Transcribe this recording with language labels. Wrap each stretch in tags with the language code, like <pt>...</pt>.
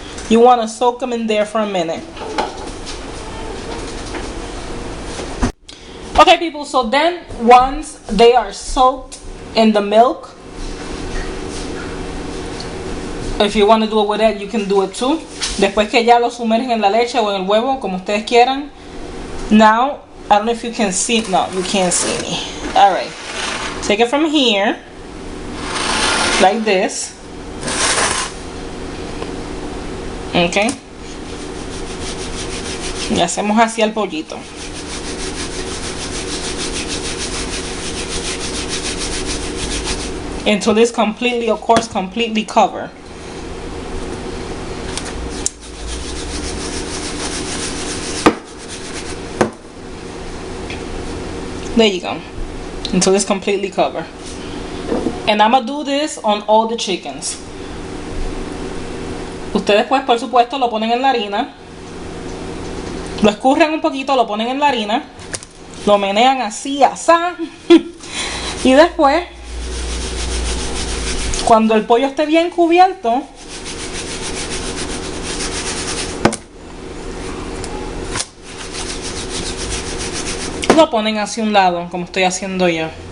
<en>You want to soak them in there for a minute. Okay, people, so then once they are soaked in the milk, if you want to do it with that, you can do it too.</en> <es>Después que ya lo sumergen en la leche o en el huevo, como ustedes quieran.</es> <en>Now, I don't know if you can see. No, you can't see me. Alright. Take it from here. Like this. Okay.</en> <es>Y hacemos así al pollito.</es> <en>Until it's completely, of course, completely covered. There you go. Until it's completely covered. And I'm gonna do this on all the chickens.</en> <es>Ustedes pues por supuesto lo ponen en la harina. Lo escurren un poquito, lo ponen en la harina. Lo menean así, asá. Y después, cuando el pollo esté bien cubierto, lo ponen hacia un lado, como estoy haciendo yo.</es>